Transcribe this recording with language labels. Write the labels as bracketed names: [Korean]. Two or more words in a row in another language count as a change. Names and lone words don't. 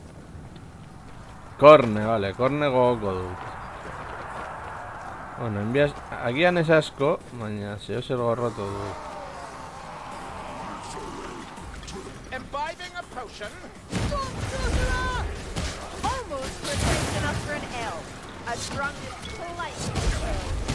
[Basque] Korne, vale, korne gogoko dut. Bueno, agian ez asko, baina zeo zer gorrotu dut. [English] Imbibing a potion? Almost precise enough for an L. A drunk is polite.